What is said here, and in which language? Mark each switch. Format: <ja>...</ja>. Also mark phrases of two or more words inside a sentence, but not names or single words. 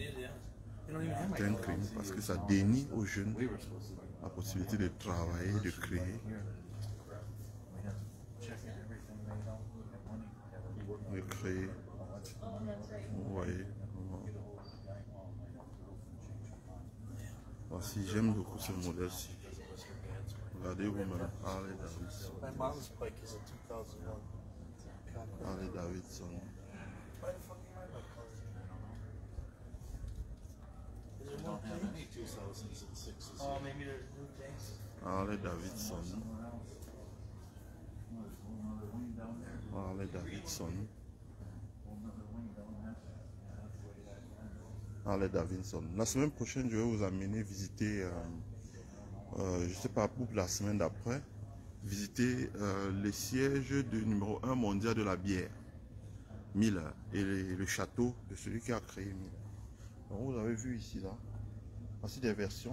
<fr>C'est un crime parce que ça dénie aux jeunes la possibilité de travailler, de créer. De créer. Vous voyez. Voici, j'aime beaucoup ce modèle-ci. Regardez vous-même, Harley Davidson. Harley Davidson. Harley Davidson. Harley Davidson. Harley Davidson. La semaine prochaine, je vais vous amener visiter, je ne sais pas, pour la semaine d'après, visiter les sièges du numéro 1 mondial de la bière, Miller, et le château de celui qui a créé Miller. Donc vous avez vu ici, là, voici des versions.</fr>